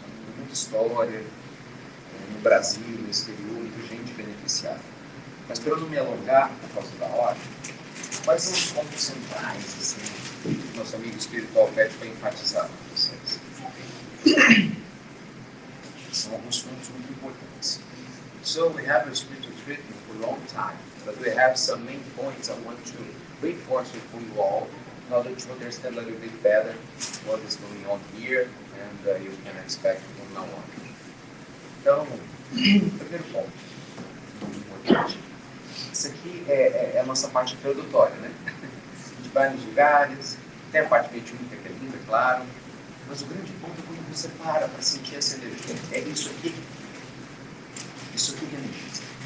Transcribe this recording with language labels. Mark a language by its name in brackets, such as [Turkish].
[Portuguese] Tem muita história no Brasil, no exterior, muita gente beneficiada. Mas para eu não me alongar por causa da hora, quais são os pontos centrais, assim, que nosso amigo espiritual pede para enfatizar para vocês? São alguns pontos muito importantes. [English] So we have a spiritual treatment for a long time, but we have some main points I want to reinforce for you all in order to understand a little bit better what is going on here and you can expect from now on. [Portuguese] Então, primeiro ponto, muito importante. Isso aqui é a nossa parte introdutória, né? A gente vai nos lugares, tem a parte mediúnica que é linda, claro, mas o grande ponto é quando você para sentir essa energia. É isso aqui. Isso aqui que energiza.